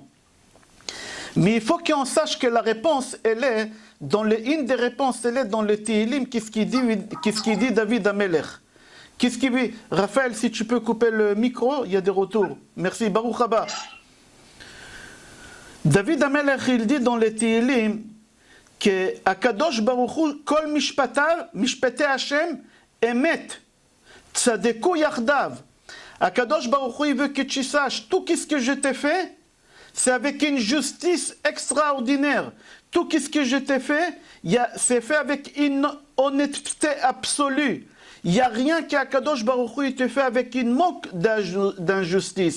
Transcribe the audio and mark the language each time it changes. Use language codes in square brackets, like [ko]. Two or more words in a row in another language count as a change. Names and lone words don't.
[fr] Mais il faut qu'on sache que la réponse, elle est une des réponses, elle est dans le Tehillim, qu'est-ce qu'il dit David Amelech. Qu'est-ce qu'il dit? Raphaël, si tu peux couper le micro, il y a des retours. Merci, [he] ברוך הבא. [fr] David Amelech, il dit dans le Tehillim que Akadosh Baruch Hu, [he] כל משפטי השם אמת צדקו יחדיו. [fr] Akadosh Baruch Hu, il veut que tu saches, tout ce que je t'ai fait, c'est avec une justice extraordinaire. Tout ce que je t'ai fait, c'est fait avec une honnêteté absolue. Il n'y a rien qu'Akadosh Baruch Hu te fait avec une manque d'injustice.